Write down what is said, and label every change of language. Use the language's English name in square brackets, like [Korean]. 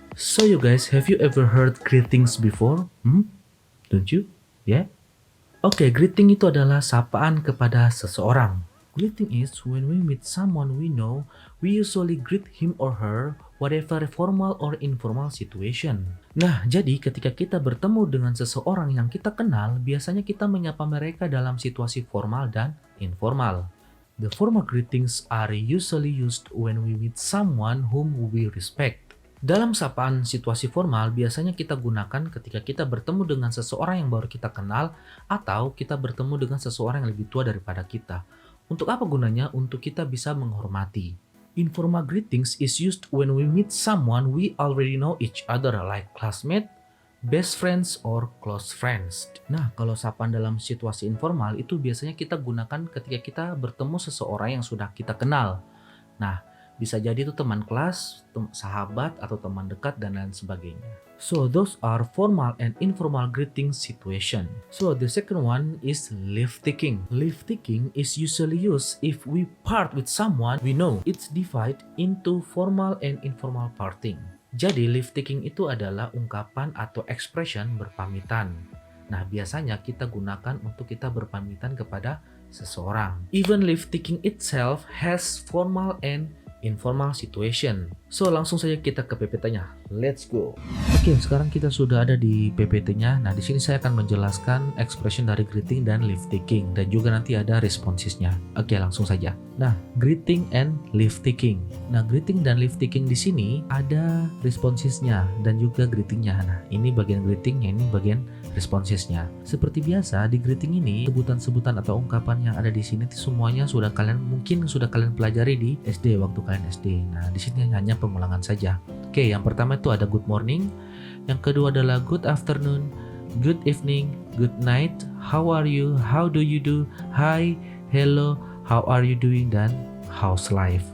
[English] So you guys, have you ever heard greetings before? Don't you? Yeah? [Indonesian] Oke, greeting itu adalah sapaan kepada seseorang. [English] Greeting is when we meet someone we know, we usually greet him or her, whatever formal or informal situation. [Indonesian] Nah, jadi ketika kita bertemu dengan seseorang yang kita kenal, biasanya kita menyapa mereka dalam situasi formal dan informal. [English] The formal greetings are usually used when we meet someone whom we respect. [Indonesian] Dalam sapaan situasi formal, biasanya kita gunakan ketika kita bertemu dengan seseorang yang baru kita kenal atau kita bertemu dengan seseorang yang lebih tua daripada kita. Untuk apa gunanya? Untuk kita bisa menghormati. [English] Informal greetings is used when we meet someone we already know each other, like classmate, best friends, or close friends. [Indonesian] Nah, kalau sapaan dalam situasi informal itu biasanya kita gunakan ketika kita bertemu seseorang yang sudah kita kenal. Nah, bisa jadi itu teman kelas, sahabat, atau teman dekat, dan lain sebagainya. [English] So, those are formal and informal greeting situation. So, the second one is leave taking. Leave taking is usually used if we part with someone we know. It's divided into formal and informal parting. [Indonesian] Jadi, leave taking itu adalah ungkapan atau expression berpamitan. Nah, biasanya kita gunakan untuk kita berpamitan kepada seseorang. [English] Even leave taking itself has formal and informal situation. [Indonesian] So langsung saja kita ke PPT-nya. [English] Let's go. [Indonesian] Oke, sekarang kita sudah ada di PPT-nya. Nah, di sini saya akan menjelaskan expression dari greeting dan leave taking, dan juga nanti ada responsesnya. Oke, langsung saja. Nah, greeting and leave taking. Nah, greeting dan leave taking di sini ada responsesnya dan juga greetingnya. Nah, ini bagian greetingnya, ini bagian responsesnya. Seperti biasa di greeting ini, sebutan-sebutan atau ungkapan yang ada di sini semuanya mungkin sudah kalian pelajari di SD waktu kalian SD. Nah, di sini hanya pengulangan saja. Oke, yang pertama itu ada [English] good morning, [Indonesian] yang kedua adalah [English] good afternoon, good evening, good night, how are you, how do you do, hi, hello, how are you doing, dan how's life.